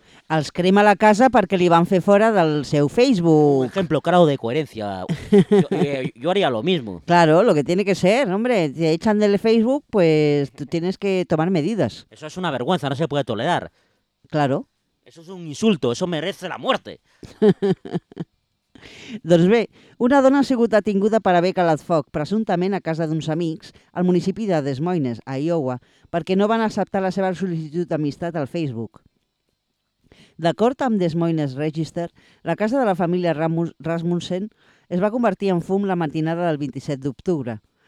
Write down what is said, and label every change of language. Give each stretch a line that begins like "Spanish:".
Catalan: els crema la casa perquè li van fer fora del seu Facebook.
Spanish: Un ejemplo claro de coherencia. Yo haría lo mismo. Claro, lo que tiene que ser, hombre. Te echan del Facebook, pues tú tienes que tomar medidas. Eso es una vergüenza, no se puede tolerar. Claro. Eso es un insulto, eso merece la muerte.
Catalan: Doncs bé, una dona ha sigut detinguda per haver calat foc, presumptament a casa d'uns amics, al municipi de Des Moines, a Iowa, perquè no van acceptar la seva sol·licitud d'amistat al Facebook. D'acord amb Des Moines Register, la casa de la família Rasmussen es va convertir en fum la matinada del 27 d'octubre.